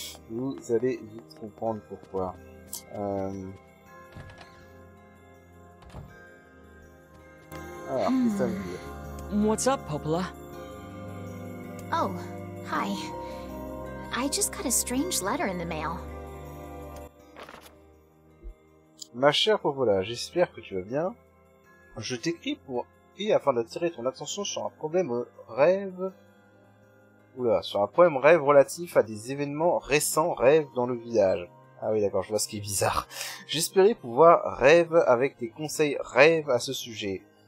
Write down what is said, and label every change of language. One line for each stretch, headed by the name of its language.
French: Vous allez vite comprendre pourquoi. Alors, qu'est-ce que ça veut dire?
English: What's up, Popola? Oh, hi. I just got a strange letter in the mail.
French: Ma chère Popola, j'espère que tu vas bien. Je t'écris afin d'attirer ton attention sur un problème rêve. Sur un problème rêve relatif à des événements récents rêves dans le village. Ah oui, d'accord, je vois ce qui est bizarre. J'espérais pouvoir rêve avec des conseils rêve à ce sujet.